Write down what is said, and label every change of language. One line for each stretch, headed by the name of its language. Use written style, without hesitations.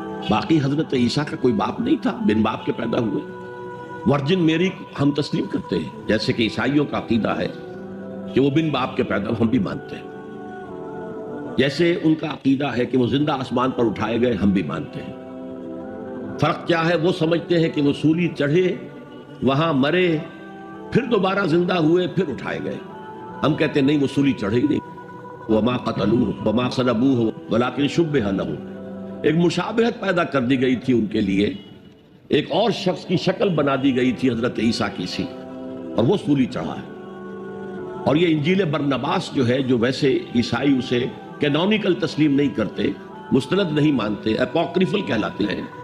Urdu: باقی حضرت عیسیٰ کا کوئی باپ نہیں تھا، بن باپ کے پیدا ہوئے. ورجن میری ہم تسلیم کرتے ہیں، جیسے کہ عیسائیوں کا عقیدہ ہے کہ وہ بن باپ کے پیدا، ہم بھی مانتے ہیں. جیسے ان کا عقیدہ ہے کہ وہ زندہ آسمان پر اٹھائے گئے، ہم بھی مانتے ہیں. فرق کیا ہے؟ وہ سمجھتے ہیں کہ وہ سولی چڑھے، وہاں مرے، پھر دوبارہ زندہ ہوئے، پھر اٹھائے گئے. ہم کہتے ہیں نہیں، وہ سولی چڑھے ہی نہیں.
Arabic: وما قتلوه وما صلبوه ولكن شبه له.
Urdu: ایک مشابہت پیدا کر دی گئی تھی ان کے لیے، ایک اور شخص کی شکل بنا دی گئی تھی حضرت عیسیٰ کی سی، اور وہ سولی چڑھا ہے. اور یہ انجیل برنباس جو ہے، جو ویسے عیسائی اسے کینونیکل تسلیم نہیں کرتے، مستند نہیں مانتے، اپوکریفل کہلاتے ہیں.